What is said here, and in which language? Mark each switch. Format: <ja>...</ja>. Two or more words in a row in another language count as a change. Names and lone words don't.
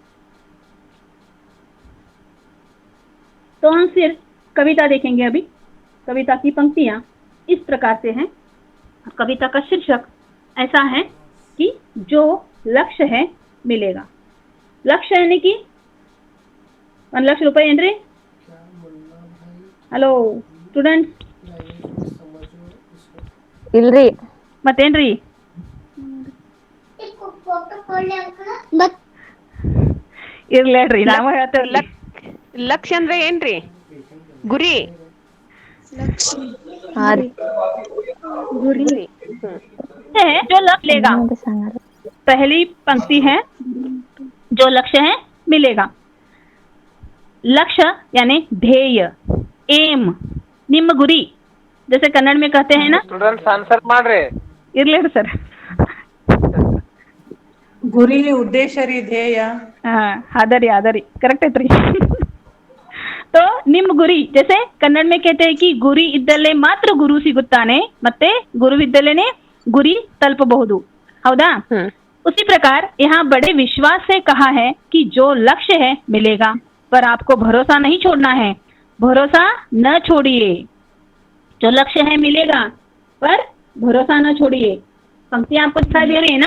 <hi>तो हम सिर्फ कविता देखेंगे. अभी कविता की पंक्तियां इस प्रकार से हैं. कविता का शीर्षक ऐसा है कि जो लक्ष्य है मिलेगा. लक्ष्य यानी कि 1</hi> <kn>ಲಕ್ಷ ರೂಪಾಯಿ ಏನ್ರಿ?</kn> <en>Hello students</en> <kn>ಇಲ್ರಿ ಮತ್ತೇನ್ರಿ? ಇರ್ಲಿ ಹೇಳ್ರಿ ನಾವು ಹೇಳ್ತೇವ್ರಿ. ಲಕ್ಷ್ಯ ಅಂದ್ರೆ ಏನ್ರಿ? ಗುರಿ. ಗುರಿ</kn> <hi>है जो लक्ष्य लेगा. पहली पंक्ति है जो लक्ष्य है मिलेगा. लक्ष्य यानी ध्येय, एम,</hi> <kn>ನಿಮ್ಮ ಗುರಿ.</kn> <hi>जैसे कन्नड़ में कहते हैं ना,</hi> <en>students answer</en> <kn>ಮಾಡ್ರಿ. ಇರ್ಲಿ ಸರ್. ಗುರಿ ಉದ್ದೇಶ ರೀ ಧ್ಯೇಯ.</kn> <hi>आदरी करेक्ट</hi> <kn>ಐತ್ರಿ. तो ನಿಮ್ಮ ಗುರಿ,</kn> <hi>जैसे कन्नड़ में कहते हैं कि</hi> <kn>ಗುರಿ ಇದ್ದಲ್ಲೇ ಮಾತ್ರ ಗುರು ಸಿಗುತ್ತಾನೆ, ಮತ್ತೆ ಗುರುವಿದ್ದಲೇನೆ ಗುರಿ ತಲುಪಬಹುದು. ಹೌದಾ?</kn> <hi>उसी प्रकार यहाँ बड़े विश्वास से कहा है कि जो लक्ष्य है मिलेगा, पर आपको भरोसा नहीं छोड़ना है. भरोसा न छोड़िए. जो लक्ष्य है मिलेगा, पर भरोसा न छोड़िए. पंक्तियां आपको दिखाई दे रही है ना?</hi>